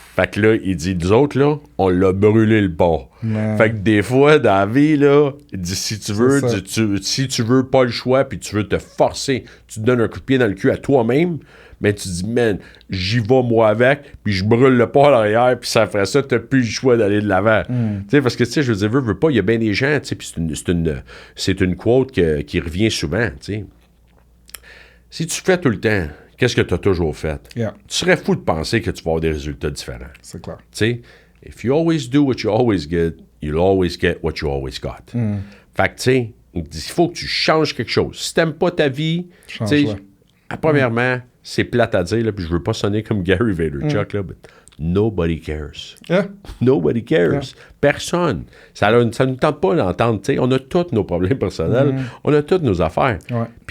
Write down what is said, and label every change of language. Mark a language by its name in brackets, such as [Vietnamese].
[French] Fait que là, il dit, nous autres, là, on l'a brûlé le port. Fait que des fois, dans la vie, là, il dit, si tu veux pas le choix, puis tu veux te forcer, tu te donnes un coup de pied dans le cul à toi-même, mais tu dis, man, j'y vais moi avec, puis je brûle le port à l'arrière, puis ça ferait ça, t'as plus le choix d'aller de l'avant. Tu sais, parce que, tu sais, je veux dire, veux pas, il y a bien des gens, tu sais, puis c'est une quote qui revient souvent, tu sais. Si tu fais tout le temps, qu'est-ce que tu as toujours fait? [English] Yeah. [French] Tu serais fou de penser que tu vas avoir des résultats différents. C'est clair. Tu sais, [English] if you always do what you always get, you'll always get what you always got. [French] Fait que, tu sais, il faut que tu changes quelque chose. Si t'aimes pas ta vie, tu sais, premièrement, c'est plate à dire, là, puis je veux pas sonner comme Gary Vaynerchuk, là, [English] but nobody cares. Yeah. Nobody cares. Yeah. [French] Personne. Ça ne nous tente pas d'entendre, tu sais, on a tous nos problèmes personnels, on a toutes nos affaires. Ouais.